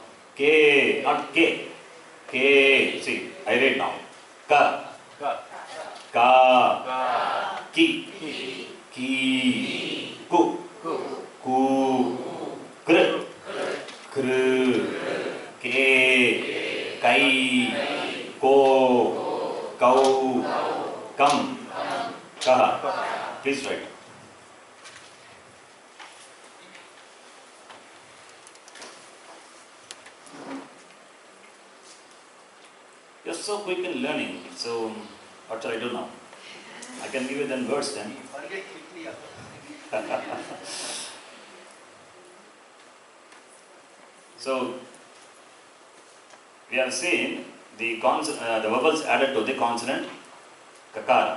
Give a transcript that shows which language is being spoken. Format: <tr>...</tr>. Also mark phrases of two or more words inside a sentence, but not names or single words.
<en>K, not K. K. See, I read now. Ka. Ka. Ki. Ki. Ku. Ku. Kr. Kr. Ke. Kai. Ko. Kau. Kam. Kaha. Please write. You're so quick in learning. So, what shall I do now? I can give you then words then. So, we have seen the vowels added to the consonant kakara.</en>